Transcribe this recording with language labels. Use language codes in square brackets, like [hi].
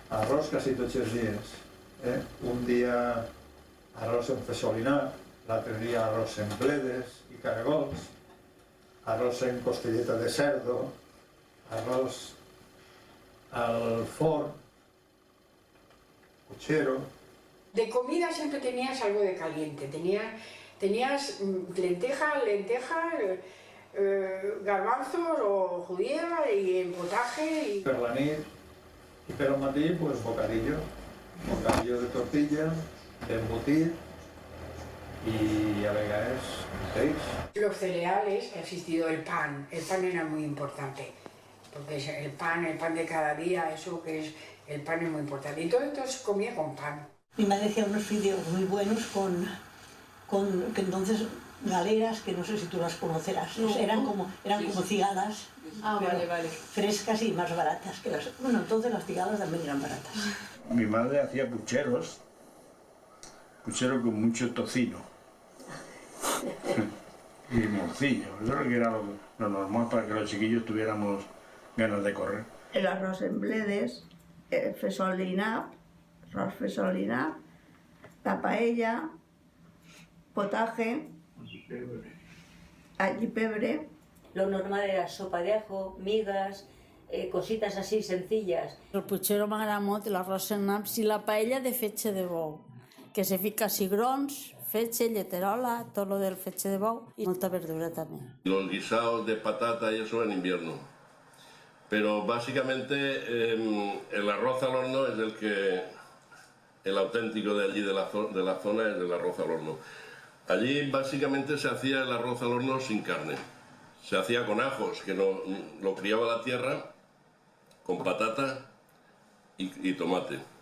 [ca] Arròs quasi tots els dies. Un dia arròs en fesolinat, l'altre dia arròs en bledes i caragols, arròs en costilleta de cerdo, arròs al forn, puchero. [es] De comida siempre tenías algo de caliente, tenías lentejas, garbanzos o judía y en potaje. [ca] Per la nit i per al matí, pues bocadillo de tortilla, d'embotit [es] y a veces [ca] peix. [es] Los cereales, que ha existido el pan era muy importante, porque el pan de cada día, eso que es, el pan es muy importante, y todo esto se comía con pan. Mi madre hacía unos fideos muy buenos con que entonces galeras, que no sé si tú las conocerás, no, eran como cigadas, vale. frescas y más baratas que las... Bueno, entonces las cigadas también eran baratas. Mi madre hacía puchero con mucho tocino y morcillo. Eso es lo que era lo normal para que los chiquillos tuviéramos ganas de correr. [ca] El arròs en bledes, fesolinat, arròs fesolinat, la paella, potaje, all y pebre. [es] Lo normal era sopa de ajo, migas, cositas así sencillas. [ca] El puchero m'agrada molt, l'arròs en naps i la paella de fetge de bou, que se fica cigrons, fetge, lleterola, tot lo del fetge de bou y molta verdura también. [es] Los guisados de patata y eso en invierno. Pero básicamente el arroz al horno es el auténtico de allí de la zona es el arroz al horno. Allí básicamente se hacía el arroz al horno sin carne. Se hacía con ajos, que lo criaba la tierra, con patata y tomate.